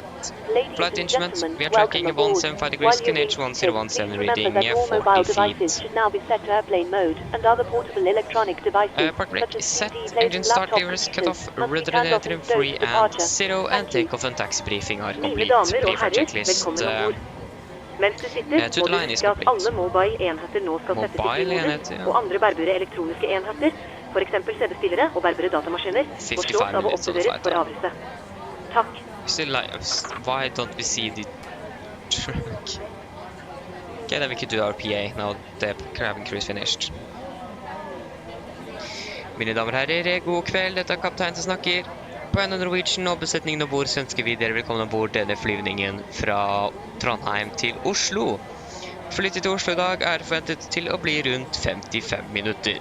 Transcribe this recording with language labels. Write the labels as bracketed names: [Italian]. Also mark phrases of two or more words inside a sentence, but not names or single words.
[English] Flight instruments, we are tracking 175 degrees, QNH 1017 reading 40 feet. Should now be set to airplane mode, and other portable electronic devices park brake is set, engine start levers cut off, rudder and trim free and 0, and takeoff and taxi briefing are complete. Pre-flight checklist [Norwegian] Mens du sitter, [English] to [Norwegian] må [English] the [Norwegian] du [English] line is [Norwegian] huske at [English] complete. [Norwegian] alle mobile-enheter nå skal settes i Mobile flymodus, enhet, ja. og andre bærbare elektroniske enheter, for eksempel CD-spillere og bærbare datamaskiner, må slås av å oppdateres for avlyse. Takk. [English] Still like, why don't we see the truck? Okay, then we could do our PA now the cabin crew is finished. [Norwegian] Mine damer og herrer, god kveld, dette er kaptein som snakker. På en Norwegian og besetningen ombord så ønsker vi dere velkommen ombord denne flyvningen fra Trondheim til Oslo. Flyttet til Oslo i dag er forventet til å bli rundt 55 minutter.